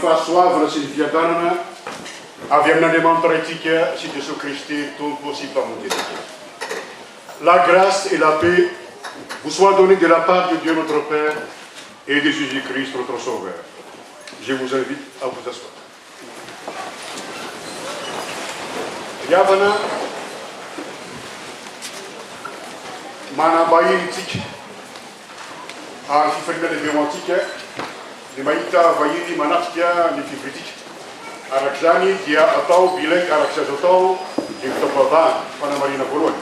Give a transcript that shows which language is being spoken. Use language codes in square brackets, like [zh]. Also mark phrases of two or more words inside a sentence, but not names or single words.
[mg] soavana sy ny fiadanana avy amin'Andriamanitra itsika sy Jesosy Kristy tompo sy mpamonjy. [fr] La grâce et la paix vous soient données de la part de Dieu notre Père et de Jésus-Christ notre Sauveur. Je vous invite à vous asseoir. [mg] Yavana manambahinitsika ary fifaliana lehibe ho antsika ny mahita vahiny manatrika ny fivoritika. Arak'izany dia atao bilaika arak'izay azo atao ny fitaom-pavahana fanamarihana voalohany.